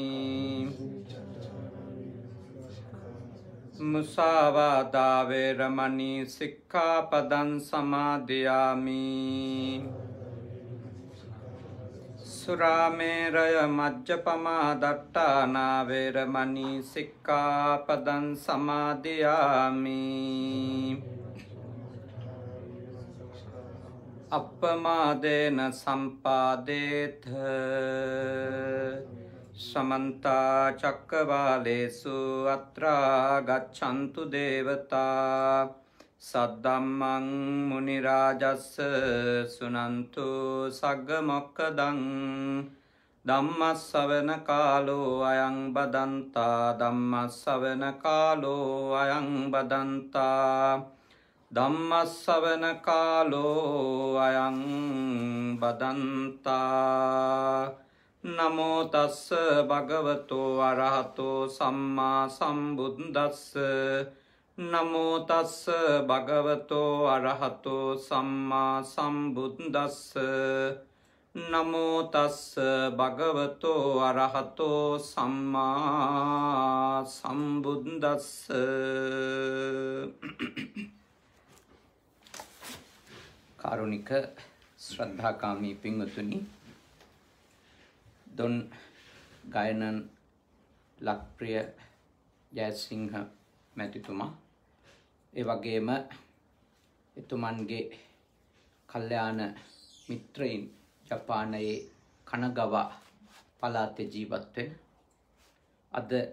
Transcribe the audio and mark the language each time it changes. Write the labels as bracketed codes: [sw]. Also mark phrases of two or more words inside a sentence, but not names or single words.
[pi] මුසාවාදා වේරමණී සික්ඛාපදං සමාදියාමි සුරාමේරය මජ්ජපමා දට්ඨානා වේරමණී සික්ඛාපදං සමාදියාමි අප්පමාදේන සම්පාදේත समन्ता चक्रवालेषु अत्रा गच्छन्तु देवता सद्दम्मं मुनिराजस्स सुनन्तु सग्गमोक्खदं ධම්මස්සවන කාලෝ අයං බදන්තා ධම්මස්සවන කාලෝ අයං බදන්තා ධම්මස්සවන කාලෝ අයං බදන්තා නමෝ තස්ස භගවතෝ අරහතෝ සම්මා සම්බුද්දස්ස නමෝ තස්ස භගවතෝ අරහතෝ සම්මා සම්බුද්දස්ස නමෝ තස්ස භගවතෝ අරහතෝ සම්මා සම්බුද්දස්ස [si] කාරුණික ශ්‍රද්ධාකාමී පින්වතුනි දොන් ගායනන් ලක්ප්‍රිය ජයසිංහ මැතිතුමා ඒ වගේම එතුමන්ගේ කල්යාණ මිත්‍රයින් ජපානයේ කනගවා පළාතේ ජීවත් වෙන අද